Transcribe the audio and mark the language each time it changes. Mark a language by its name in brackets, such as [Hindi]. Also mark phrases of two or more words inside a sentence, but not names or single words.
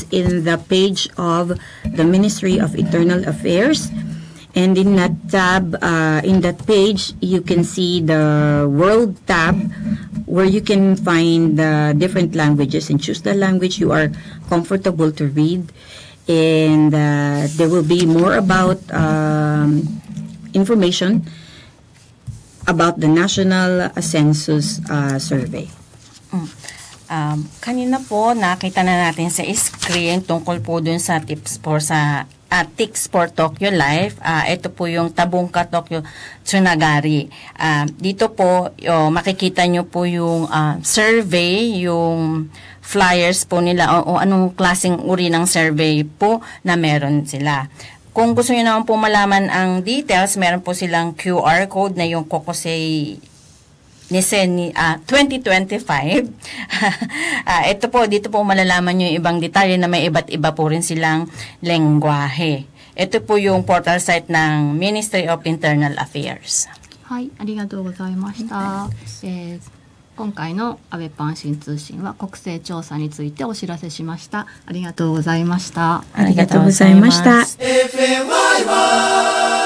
[English] in the page of the Ministry of Internal Affairs, and in that tab, in that page, you can see the World tab, where you can find the different languages and choose the language you are comfortable to read, and there will be more about information about the national census survey. [Filipino] Kanina po nakita na natin sa screen tungkol po dun sa tips for Tokyo Life. Ito po yung Tabungka Tokyo Tsunagari. Dito po makikita nyo po yung survey, yung flyers po nila o anong klaseng uri ng survey po na meron sila. Kung gusto nyo naman po malaman ang details, meron po silang [English] QR code [Filipino] na yung Kokusei Nisen 2025. Ito po, dito po malalaman nyo yung ibang detalye na may iba't iba po rin silang lengguwahe. Ito po yung [English] portal site [Filipino] ng Ministry of Internal Affairs. [Japanese] はい、ありがとうございました。今回の安倍パン新通信は国勢調査についてお知らせしました。ありがとうございました。ありがとうございました。ありがとうございます。